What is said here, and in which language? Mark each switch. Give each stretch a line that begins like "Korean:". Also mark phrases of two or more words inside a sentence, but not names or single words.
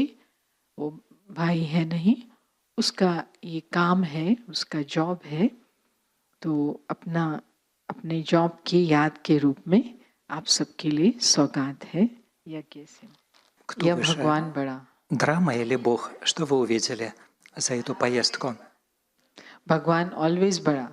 Hindi: वो भाई है नहीं, उसका ये काम है, उसका जॉब है। तो अपने जॉब की याद के रूप में आप सबके लिए सौगात है यज्ञ से। Я भगवान बड़ा।
Russian: Драма или Бог? Что вы увидели за эту поездку?
Hindi: भगवान ऑलवेज बड़ा.